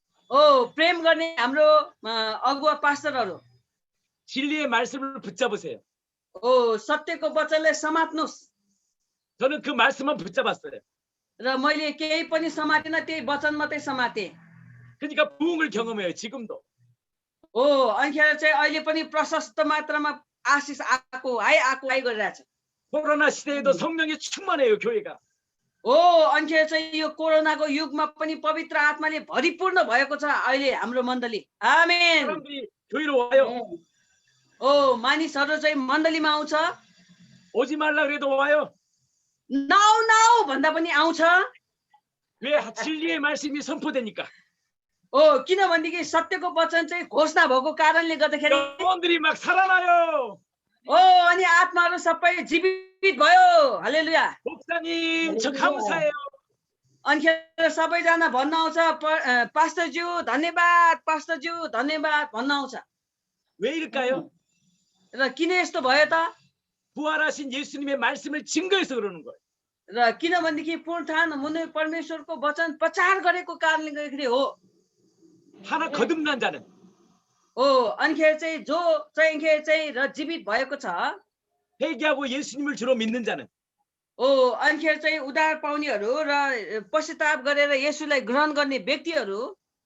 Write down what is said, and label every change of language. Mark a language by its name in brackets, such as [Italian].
[Nepali] प्रेम गर्ने हाम्रो अगुवा पास्टरहरू [Korean] 진리의 말씀을 붙잡으세요. [Nepali] सत्यको वचनलाई समात्नुहोस्। [Korean] 저는 그 말씀만 붙잡았어요. [Nepali] र मैले केही पनि समातिनँ, त्यही वचन मात्रै समातेँ। [Korean] 그러니까 부흥을 경험해요. 지금도. [Nepali] अनिखेर चाहिँ अहिले पनि प्रशस्त मात्रामा आशिष आएको गरिरहेछ। [Korean] 코로나 시대에도 성령이 충만해요. 교회가. [Nepali] अनिखेर चाहिँ यो कोरोनाको युगमा पनि पवित्र आत्माले भरिपूर्ण भएको छ अहिले हाम्रो मण्डली। आमेन। [Korean] 사람들이 교회로 와요. [Nepali] मानिसहरू चाहिँ मण्डलीमा आउँछ। [Korean] 오지 말라 그래도 와요. [Nepali] नाउ भन्दा पनि आउँछ। [Korean] 왜 진리의 말씀이 선포되니까. [Nepali] किनभनेदेखि सत्यको वचन चाहिँ घोषणा भएको कारणले गर्दाखेरि [Korean] 영혼들이 막 살아나요. [Nepali] अनि आत्माहरू सबै जीवित भयो। हालेलुया। [Korean] 목사님 저 감사해요. [Nepali] अनिखेर सबैजना भन्न आउँछ पास्टरज्यू धन्यवाद, पास्टरज्यू धन्यवाद भन्न आउँछ। [Korean] 왜 이럴까요? [Nepali] र किन यस्तो भयो त? [Korean] 부활하신 예수님의 말씀을 증거해서 그러는 거예요. [Nepali] र किनभनेदेखि पुनरुत्थान हुने परमेश्वरको वचन प्रचार गरेको कारणले गर्दाखेरि हो। [Korean] 하나 거듭난 자는 [Nepali] हो अनिखेर चाहिँ जो चाहिँ र जीवित भएको छ, [Korean] 회개하고 예수님을 주로 믿는 자는 [Nepali] हो अनिखेर चाहिँ उद्धार पाउनेहरू र पश्चाताप गरेर येशूलाई ग्रहण गर्ने व्यक्तिहरू